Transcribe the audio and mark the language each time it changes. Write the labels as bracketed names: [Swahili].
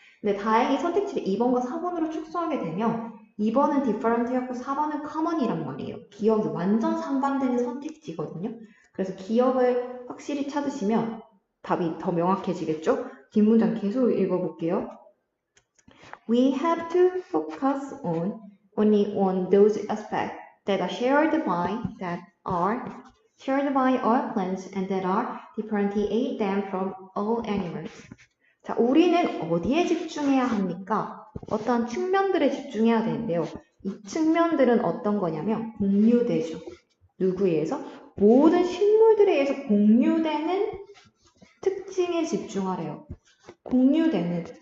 [Korean] 근데 다행히 선택지를 2번과 4번으로 축소하게 되면 2번은 different였고 4번은 common이란 말이에요. 기억이 완전 상반되는 선택지거든요. 그래서 기억을 확실히 찾으시면 답이 더 명확해지겠죠? 뒷문장 계속 읽어볼게요. [English] We have to focus on only on those aspects that are shared by all plants and that are differentiate them from all animals. [Korean] 자, 우리는 어디에 집중해야 합니까? 어떠한 측면들에 집중해야 되는데요. 이 측면들은 어떤 거냐면 공유되죠. 누구에 의해서? 모든 식물들에 의해서 공유되는 특징에 집중하래요. 공유되는.